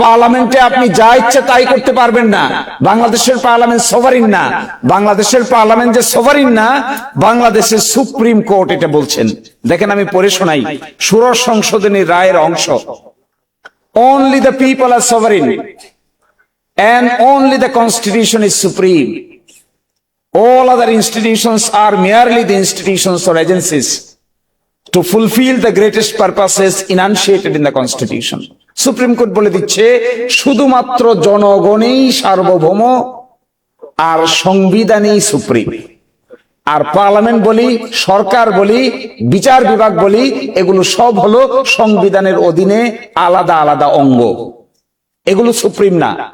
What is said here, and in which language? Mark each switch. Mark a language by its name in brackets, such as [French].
[Bangla] পার্লামেন্টে আপনি যা ইচ্ছে তাই করতে পারবেন না। বাংলাদেশের পার্লামেন্ট সভারিন না। বাংলাদেশের পার্লামেন্ট যে সভারিন না, বাংলাদেশের সুপ্রিম কোর্ট এটা বলছেন। দেখেন আমি পড়ে শোনাই ষোড়শ সংশোধনী রায়ের অংশ। [English] Only the people are sovereign and only the constitution is supreme. All other institutions are merely the institutions or agencies to fulfill the greatest purposes enunciated in the constitution. [Bangla] Supreme court বলে দিচ্ছে শুধুমাত্র জনগণই সার্বভৌম আর সংবিধানই supreme. আর parliament বলি, সরকার বলি, বিচার বিভাগ বলি, এগুলো সব হলো সংবিধানের অধীনে আলাদা আলাদা অঙ্গ। এগুলো সুপ্রিম না।